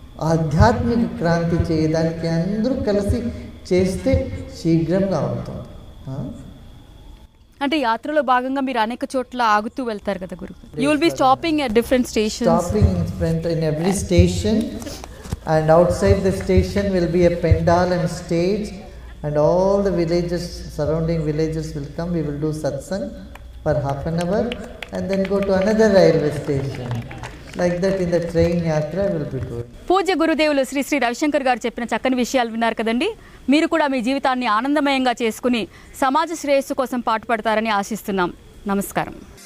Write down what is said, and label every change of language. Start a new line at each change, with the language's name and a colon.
Telugu: ఆధ్యాత్మిక క్రాంతి చేయడానికి అందరూ కలిసి చేస్తే శీఘ్రంగా అవుతుంది. అంటే యాత్రలో భాగంగా మీరు అనేక చోట్ల ఆగుతూ వెళ్తారు కదా గురు.
English: You will be stopping at different stations. Stopping in every station. And outside the station will be a pandal and stage, and all the villages, surrounding villages will come. We will do satsang for half an hour and then go to another railway station. Like that in the train yatra will be good.
Telugu: పూజ్య గురుదేవులు శ్రీ శ్రీ రవిశంకర్ గారు చెప్పిన చక్కని విషయాలు విన్నారు కదండి. మీరు కూడా మీ జీవితాన్ని ఆనందమయంగా చేసుకుని సమాజ శ్రేయస్సు కోసం పాటుపడతారని ఆశిస్తున్నాం. నమస్కారం.